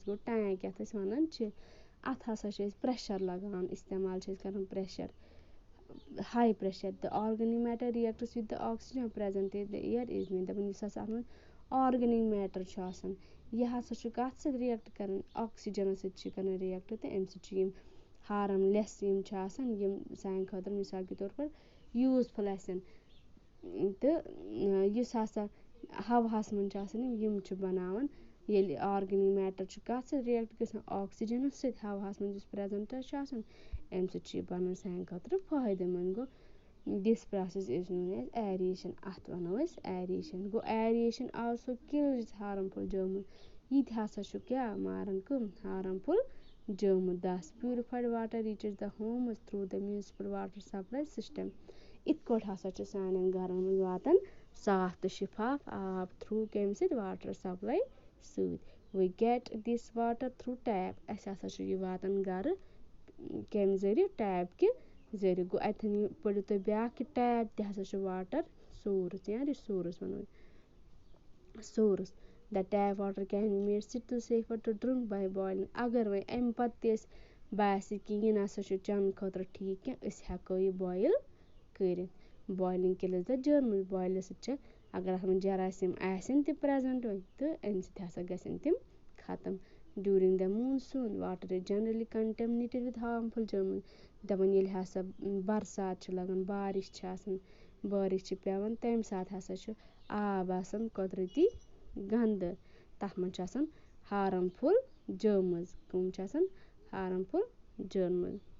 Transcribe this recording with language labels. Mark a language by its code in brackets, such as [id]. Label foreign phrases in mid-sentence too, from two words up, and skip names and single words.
[ks] گوٚو ٹینک یَتھ أسۍ وَنان چھِ. اَتھ ہسا چھِ أسۍ پریشر لگاوان اِستعمال چھِ أسۍ کران [en] pressure high pressure. the organic matter reacts with the oxygen present in the air is made. [ks] دَپان یُس ہسا اَتھ منٛز [en] organic matter [ks] چھُ آسان یہِ ہسا چھُ کَتھ سۭتۍ رِیکٹ کران؟ آکسیجنس سۭتۍ چھِ کران رِیکٹ تہٕ اَمہِ سۭتۍ چھِ یِم ہارم لیس یِم چھِ آسان یِم سانہِ خٲطرٕ [ur] مِثال کے طور پر [ks] یوٗزفُل آسن. تہٕ یُس ہسا ہواہس منٛز چھِ آسان یِم چھِ بناوان ییٚلہِ [en] organic matter [ks] چھُ کَتھ سۭتۍ رِیکٹ گژھان؟ آکسیجنس سۭتۍ. ہواہس منٛز یُس پریزنٹ چھُ آسان اَمہِ سۭتۍ چھُ یہِ بنان سانہِ خٲطرٕ فٲیدٕ منٛد. [en] گوٚو this process is known as aeration. [ks] اَتھ وَنو أسۍ ایریشن. گوٚو [en] aeration also kills harmful germs. [ks] یہِ تہِ ہسا چھُ کیٛاہ ماران کٕم [en] harmful germs. this purified water reaches the homes through the municipal water supply system. [ks] یِتھ کٲٹھۍ ہسا چھُ سانٮ۪ن گرن منٛز واتان صاف تہٕ شِفاف آب تھروٗ کَمہِ سۭتۍ؟ [en] water supply سۭتۍ. we get this water through tap. [ks] اَسہِ ہسا چھُ یہِ واتان گرٕ کَمہِ ذٔریعہٕ؟ ٹیپ کہِ ذٔریعہٕ. گوٚو اَتٮ۪ن پٔرِو تُہۍ بیٛاکھ کہِ ٹیپ تہِ ہسا چھُ [en] water source [ks] یا رِسورٕس وَنو سورٕس. [en] the tap water can be made still safer to drink by boiling. [ks] اگر وۄنۍ اَمہِ پتہٕ تہِ أسۍ باسہِ کہِ یہِ نَسا چھُ چٮ۪نہٕ خٲطرٕ ٹھیٖک کینٛہہ أسۍ ہٮ۪کو یہِ بویِل کٔرِتھ [en] boiling kills the germs [ks] بویلہٕ سۭتۍ چھِ اگر اَتھ منٛز جراثیٖم آسن تہِ پرٛٮ۪زَنٹ تہٕ اَمہِ سۭتۍ ہَسا گژھن تِم ختم [en] during the monsoon water is generally contaminated with harmful germs [ks] دَپان ییٚلہِ ہسا برسات چھِ لَگان بارِش چھِ آسان بٲرِش چھِ پٮ۪وان تَمہِ ساتہٕ ہسا چھُ آب آسان قۄدرٔتی گنٛدٕ تَتھ منٛز چھُ آسان [en] ہارَمفُل جٔرمٕز [ks] کٕم چھِ آسان [en] ہارَمفُل جٔرمٕز